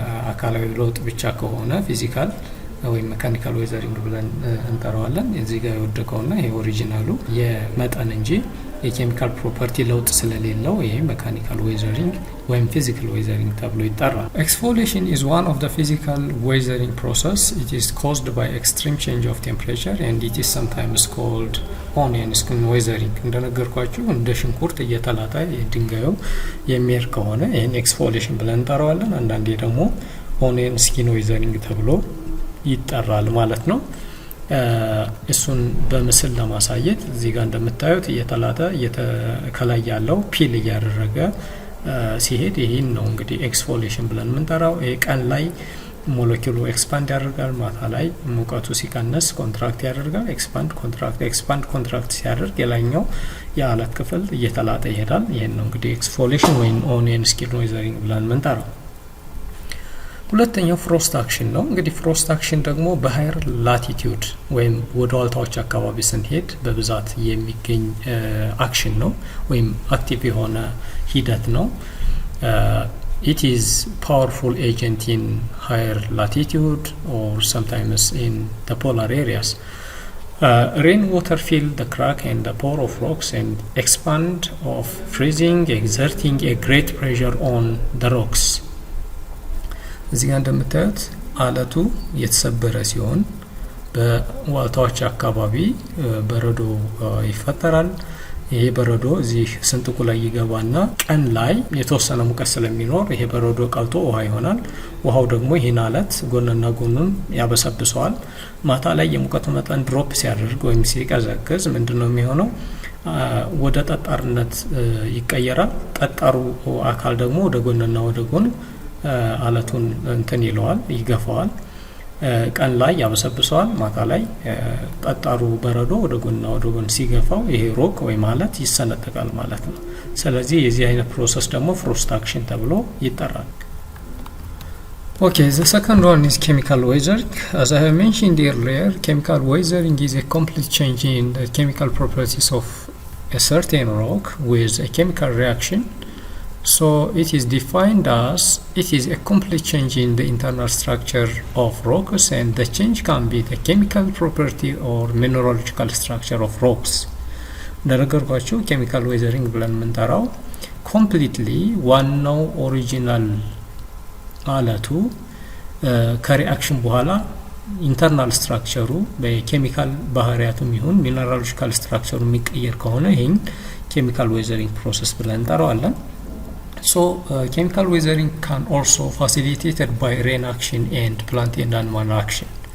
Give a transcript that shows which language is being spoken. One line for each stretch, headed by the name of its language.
Amharic: አካላዊ ለውጥ ብቻ ከሆነ ፊዚካል ወይም ሜካኒካል ዌዘሪንግ ብለን እንጠራዋለን። እዚህ ጋር የወደቀውና ይሄ ኦሪጂናሉ የመጠን እንጂ የኬሚካል ፕሮፐርቲ ለውጥ ስለሌለው ይሄ ሜካኒካል ዌዘሪንግ ወይም ፊዚካል ዌዘሪንግ ተብሎ ይጠራል። ኤክስፎሊዬሽን
English: is one of the physical weathering process. It is caused by extreme change of temperature and it is sometimes called onion skin weathering.
Amharic: እንደነገርኳችሁ እንደ ሽንኩርት እየተላጠ ድንጋዩ የሚሄድ ከሆነ ይሄን ኤክስፎሊዬሽን ብለን እንጠራዋለን። አንዳንዴ ደግሞ onion skin weathering ተብሎ ይጠራል ማለት ነው። እሱን በምስል ለማሳየት እዚህ ጋር እንደምታዩት እየተላጠ ከላይ ያለው ፒል እያደረገ ሲሄድ ይሄን ነው እንግዲህ ኤክስፎሊዬሽን ብለን የምንጠራው። ይሄ ቀን ላይ ሞለኪውሉ ኤክስፓንድ ያደርጋል፣ ማታ ላይ ሙቀቱ ሲቀንስ ኮንትራክት ያደርጋል። ኤክስፓንድ ኮንትራክት ሲያደርግ የላይኛው የአለት ክፍል እየተላጠ ይሄዳል። ይሄን ነው እንግዲህ ኤክስፎሊዬሽን ወይም ኦኒየን ስኪን ዌዘሪንግ ብለን የምንጠራው። ሁለተኛው ፍሮስት አክሽን ነው። እንግዲህ ፍሮስት አክሽን ደግሞ በሃየር ላቲቲዩድ ወይም ወደ ዋልታዎች አካባቢ ስንሄድ በብዛት የሚገኝ አክሽን ነው ወይም አክቲቭ የሆነ ሂደት ነው።
English: it is powerful agent in higher latitude or sometimes in the polar areas. Rainwater fill the crack and the pore of rocks and expand of freezing, exerting a great pressure on the rocks.
Amharic: እዚህ ጋር እንደምታዩት አለቱ የተሰበረ ሲሆን በዋልታዎች አካባቢ በረዶ ይፈጠራል። ይሄ በረዶ እዚህ ስንጥቁ ላይ ይገባና ቀን ላይ የተወሰነ ሙቀት ስለሚኖር ይሄ በረዶ ቀልጦ ውሃ ይሆናል። ውሃው ደግሞ ይሄን አለት ጎንና ጎኑን ያበሰብሰዋል። ማታ ላይ የሙቀቱ መጠን ድሮፕ ሲያደርግ ወይም ሲቀዘቅዝ ምንድነው የሚሆነው? ወደ ጠጣርነት ይቀየራል። ጠጣሩ አካል ደግሞ ወደ ጎንና ወደ ጎን አለቱን እንትን ይለዋል፣ ይገፋዋል። ቀን ላይ ያበሰብሰዋል፣ ማታ ላይ ጠጣሩ በረዶ ወደ ጎንና ወደ ጎን ሲገፋው ይሄ ሮክ ወይም አለት ይሰነጠቃል ማለት ነው። ስለዚህ የዚህ አይነት ፕሮሰስ ደግሞ ፍሮስት አክሽን ተብሎ ይጠራል።
English: Okay, the second one is chemical weathering. As I have mentioned earlier, chemical weathering is a complete change in the chemical properties of a certain rock with a chemical reaction. So it is defined as it is a complete change in the internal structure of rocks, and the change can be the chemical property or mineralogical structure of rocks.
Amharic: እንደነገርኳችሁ ኬሚካል ዌዘሪንግ ብለን የምንጠራው ኮምፕሊትሊ ዋናው ኦሪጂናል አለቱ ከሪአክሽን በኋላ ኢንተርናል ስትራክቸሩ በኬሚካል ባህሪያቱም ይሁን ሚነራሎጂካል ስትራክቸሩ የሚቀየር ከሆነ ይሄን ኬሚካል ዌዘሪንግ ፕሮሰስ ብለን እንጠራዋለን።
English: So chemical weathering can also facilitated by rain action and plant and animal action.